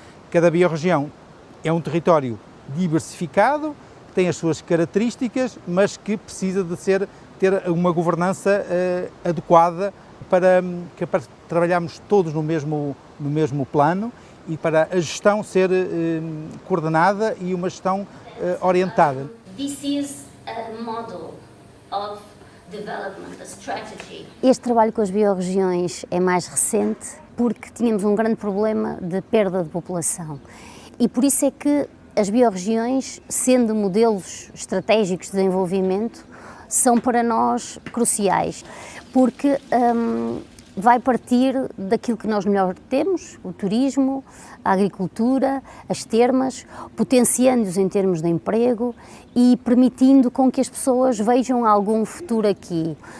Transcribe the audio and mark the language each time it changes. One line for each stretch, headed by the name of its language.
Portuguese: Cada biorregião é um território diversificado, que tem as suas características, mas que precisa de ter uma governança adequada para trabalharmos todos no mesmo plano e para a gestão ser coordenada e uma gestão orientada.
English: This is a model of development, a strategy.
Portuguese: Este trabalho com as biorregiões é mais recente porque tínhamos um grande problema de perda de população e por isso é que as biorregiões, sendo modelos estratégicos de desenvolvimento, são para nós cruciais, porque vai partir daquilo que nós melhor temos, o turismo, a agricultura, as termas, potenciando-os em termos de emprego e permitindo com que as pessoas vejam algum futuro aqui.